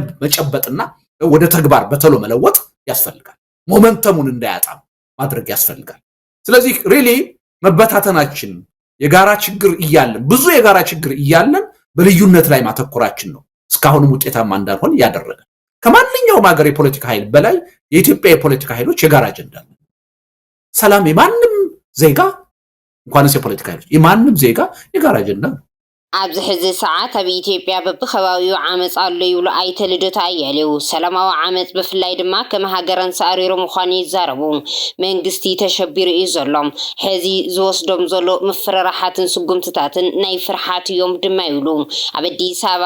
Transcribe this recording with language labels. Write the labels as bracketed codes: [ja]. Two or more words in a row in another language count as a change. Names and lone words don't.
[am] መጨበጥና ወደ ተግባር በተሎ መለወጥ ያስፈልጋል። ሞመንተሙን እንዳያጣ ማድረግ ያስፈልጋል። ስለዚህ ሪሊ መበታተናችን የጋራ ችግር እያለን ብዙ የጋራ ችግር እያለን በልዩነት ላይ ማተኮራችን ነው እስካሁንም ውጤታማ እንዳልሆን ያደረገ። ከማንኛውም ሀገር የፖለቲካ ኃይል በላይ የኢትዮጵያ የፖለቲካ ኃይሎች የጋራ አጀንዳ ነው። ሰላም የማንም ዜጋ እንኳንስ የፖለቲካ ኃይሎች የማንም ዜጋ የጋራ አጀንዳ ነው። [ti] ኣብዚ ሕዚ ሰዓት ኣብ ኢትዮጵያ በብኸባቢኡ ዓመፅ ኣሎ ይብሉ ኣይተ ልደቱ ኣያሌው ሰላማዊ ዓመፅ ብፍላይ ድማ ከም ሃገረን ሰዕሪሩ ምዃኑ ይዛረቡ። መንግስቲ ተሸቢሩ እዩ ዘሎ ሕዚ ዝወስዶም ዘሎ ምፍርራሓትን ስጉምትታትን ናይ ፍርሓት እዮም ድማ ይብሉ። ኣብ ኣዲስ ኣበባ